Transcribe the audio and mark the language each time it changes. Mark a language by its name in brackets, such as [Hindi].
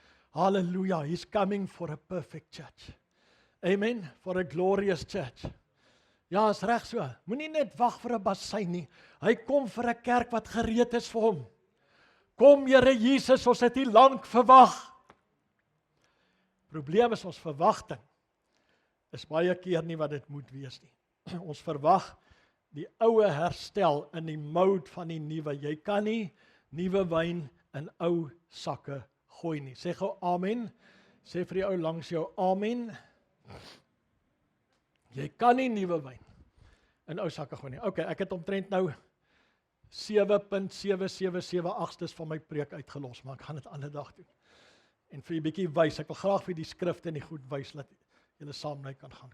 [English] Hallelujah, he's coming for a perfect church. Amen, for a glorious church. [Afrikaans] Ja, is reg so. Moenie net wag vir 'n bassein nie. Hy kom vir 'n kerk wat gereed is vir hom. Kom Here Jesus, ons het U lank verwag. Probleem is ons verwagting is baie keer nie wat dit moet wees nie. Ons verwag die oue herstel in die mode van die nuwe. Jy kan nie nuwe wyn in ou sakke gooi nie. Sê gou amen. Sê vir die ou langs jou amen. Jy kan nie nuwe wyn in ou sakke gooi nie. OK, ek het omtrent nou 7.7778 van my preek uitgelos, maar ek gaan dit ander dag doen. En vir 'n bietjie wys, ek wil graag vir die skrifte en die goed wys dat julle saam mee kan gaan.